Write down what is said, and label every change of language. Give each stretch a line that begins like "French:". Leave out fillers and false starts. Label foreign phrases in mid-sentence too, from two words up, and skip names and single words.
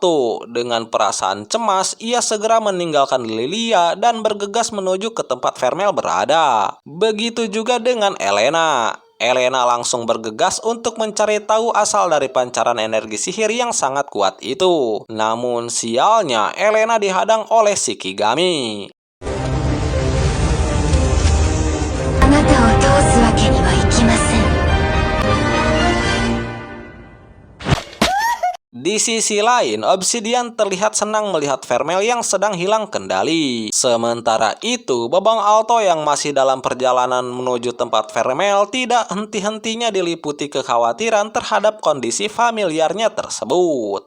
Indonesian: Dengan perasaan perasaan cemas, ia segera meninggalkan Lilia dan bergegas menuju ke tempat Vermel berada. Begitu juga dengan Elena. Elena langsung bergegas untuk mencari tahu asal dari pancaran energi sihir yang sangat kuat itu. Namun sialnya, Elena dihadang oleh Shikigami.
Japanese: あなたを通すわけにはいきません。
Indonesian: Di sisi lain, Obsidian terlihat senang melihat Vermel yang sedang hilang kendali. Sementara itu, Babang Alto yang masih dalam perjalanan menuju tempat Vermel tidak henti-hentinya diliputi kekhawatiran terhadap kondisi familiarnya tersebut.